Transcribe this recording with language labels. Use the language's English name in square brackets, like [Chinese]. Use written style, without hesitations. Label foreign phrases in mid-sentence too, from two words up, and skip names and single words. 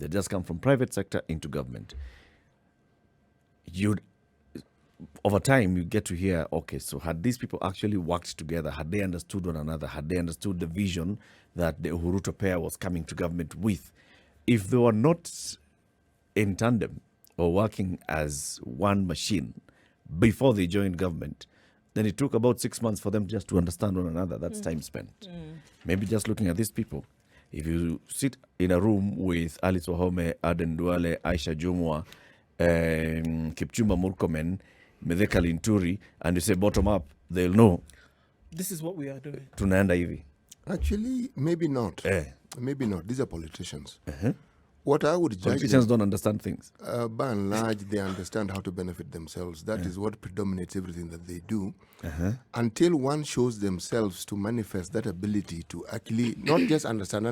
[English] They just come from private sector into government. over time, you get to hear, okay, so had these people actually worked together, had they understood one another, had they understood the vision that the Ruto pair was coming to government with, if they were not in tandem or working as one machine before they joined government, then it took about 6 months for them just to understand one another. That's time spent. Maybe just looking at these people. If you sit in a room with Alice Wahome, Aden Duale, Aisha Jumwa, Kipchumba Murkomen, Medeka Linturi, and you say bottom up, they'll know. This is what we are doing. [Swahili] Tunaenda hivi. [English] Actually, maybe not. Maybe not. These are politicians. What I would judge Politicians don't understand things. By and large, they understand how to benefit themselves. That is what predominates everything that they do. Until one shows themselves to manifest that ability to actually not just understand.